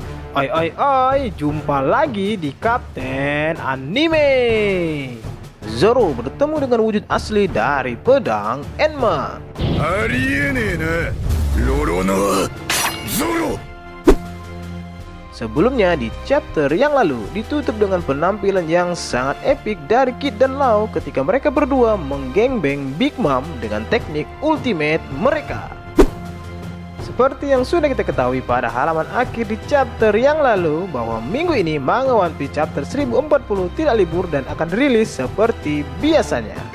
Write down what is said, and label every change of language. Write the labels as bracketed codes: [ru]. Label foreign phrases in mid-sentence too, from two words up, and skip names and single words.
[id] Jumpa lagi di Kapten Anime. Zoro bertemu dengan wujud asli dari pedang Enma. [ja] ありえねえなロロノゾロ [id] Sebelumnya di chapter yang lalu ditutup dengan penampilan yang sangat epik dari Kid dan Lau ketika mereka berdua menggengbeng Big Mom dengan teknik ultimate mereka. Seperti yang sudah kita ketahui pada halaman akhir di chapter yang lalu bahwa minggu ini manga One Piece chapter 1040 tidak libur dan akan rilis seperti biasanya.